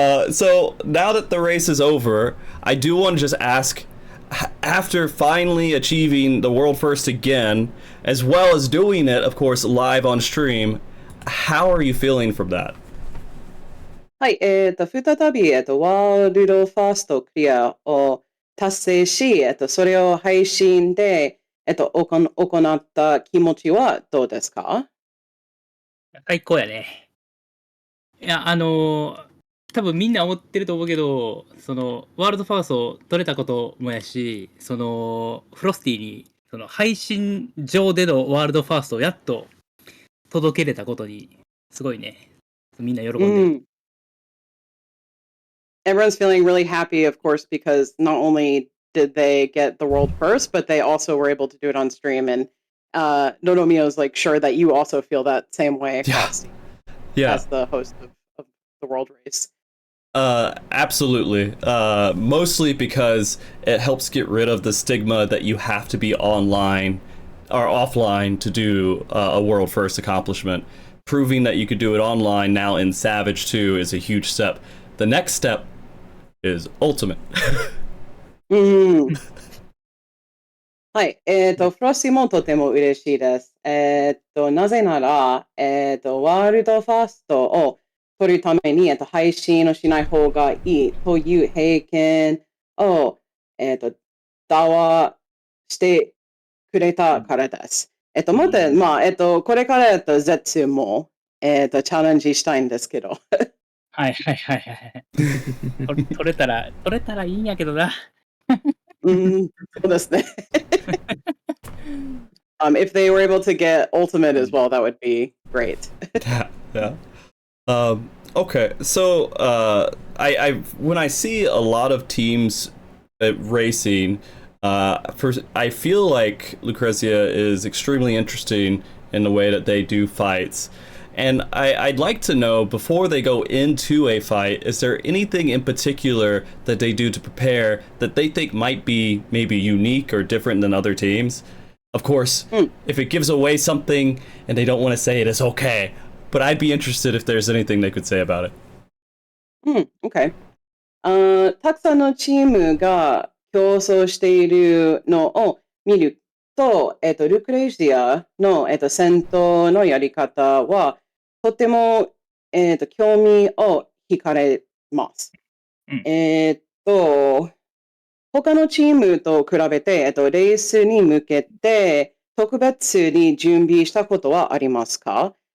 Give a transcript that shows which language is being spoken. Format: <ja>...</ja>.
<en>So now that the race is over, I do want to just ask, after finally achieving the world first again, as well as doing it, of course, live on stream, how are you feeling from that?</en> <ja>はい、再び、ワールドファーストクリアを達成し、それを配信で、行った気持ちはどうですか？最高やね。いや、多分みんな思ってると思うけど、ワールドファースト取れたこともやし、フロスティに、配信上でのワールドファーストをやっと届けれたことに、すごいね。みんな喜んでる。</ja> <en>Everyone's feeling really happy, of course, because not only did they get the world first, but they also were able to do it on stream. And Nodomio's like sure that you also feel that same way across as the host of the world race. Absolutely. Mostly because it helps get rid of the stigma that you have to be online or offline to do a world first accomplishment. Proving that you could do it online now in Savage 2 is a huge step. The next step is Ultimate.</en> <ja>はい。フロッシーもとても嬉しいです。なぜなら、ワールドファーストを取るために、配信をしない方がいいという経験を、打話してくれたからです。また、まあ、これからZ2も、チャレンジしたいんですけど。はいはいはいはい。取れたらいいんやけどな。そうですね。</ja> <en>If they were able to get Ultimate as well, that would be great. Yeah. Okay, so I when I see a lot of teams racing, I feel like Lucrezia is extremely interesting in the way that they do fights. And I'd like to know, before they go into a fight, is there anything in particular that they do to prepare that they think might be maybe unique or different than other teams? Of course, if it gives away something and they don't want to say it, it's okay. But I'd be interested if there's anything they could say about it. Okay.</en> <ja>たくさんのチームが競争しているのを見ると、ルクレイジアの、戦闘のやり方はとても興味を惹かれます。他のチームと比べて、レースに向けて特別に準備したことはありますか？</ja>